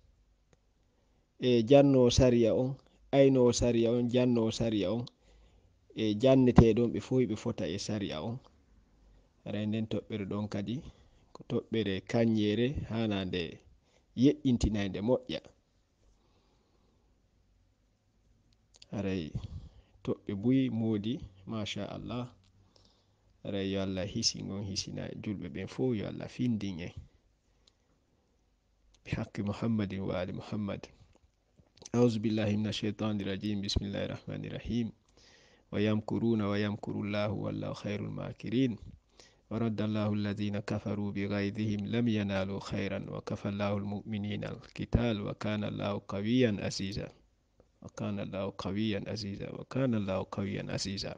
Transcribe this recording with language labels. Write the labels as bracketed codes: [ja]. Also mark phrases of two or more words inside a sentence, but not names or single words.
[ff] e jannowo sariya on aynowo sariya on jannowo sariya on e janneteɗon ɓe fof ɓe fota e sariya on haray nden toɓɓere ɗon kadi ko toɓɓere kanyere hanande yeƴƴintinayde moƴƴa haray toɓɓe buyi moodi [ar] ما شاء الله [ff] haray yo Allah hisin on hisina julɓe ɓen fof yo Allah findin en [ar] بحق محمد وآل محمد. أعوذ بالله من الشيطان الرجيم بسم الله الرحمن الرحيم ويمكرون ويمكر الله والله خير الماكرين ورد الله الذين كفروا بغيظهم لم ينالوا خيرا وكفى الله المؤمنين القتال وكان الله قويا عزيزا وكان الله قويا عزيزا وكان الله قويا عزيزا.